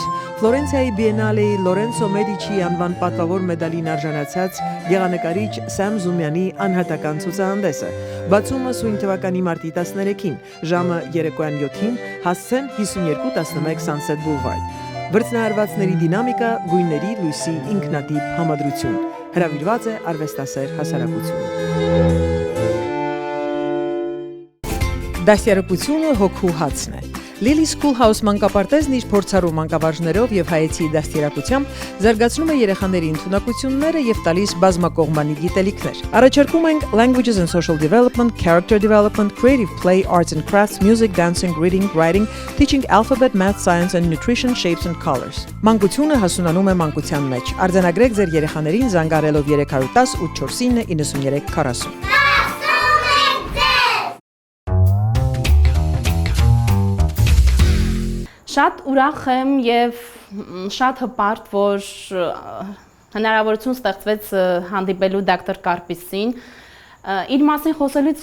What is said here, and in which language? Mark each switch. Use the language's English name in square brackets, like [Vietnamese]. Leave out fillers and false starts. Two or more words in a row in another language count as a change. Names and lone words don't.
[Armenian] Ֆլորենցիայի Բիենալեի Լորենցո Մեդիչի անվան պատվավոր մեդալին արժանացած գեղանկարիչ Սամ Զումյանի անհատական ցուցահանդեսը բացումը սույն թվականի մարտի 13-ին ժամը երեկոյան 7-ին հասցեն 5211 Sunset Boulevard Վրձնահարվածների դինամիկա գույների լույսի ինքնատիպ համադրություն հրավիրված է արվեստասեր հասարակությունը Դաստիարակությունը հոգու հացն է Lily Schoolhouse մանկապարտեզն իր փորձառու մանկավարժներով եւ հայեցի դաստիարակությամբ զարգացնում է երեխաների ընդունակությունները եւ տալիս բազմակողմանի գիտելիքներ։ Առաջարկում ենք [English] Languages and Social Development, Character Development, Creative Play, Arts and Crafts, Music, Dancing, Reading, Writing, Teaching Alphabet, Math, Science and Nutrition, Shapes and Colors։ [Armenian] Մանկությունը հասունանում է մանկության մեջ։ Արձանագրեք ձեր երեխաներին զանգարելով 310 84 93 40։ Շատ ուրախ եմ եւ շատ հպարտ, որ հնարավորություն ստեղծվեց հանդիպելու դոկտոր Կարպիսին։ Իր մասին խոսելուց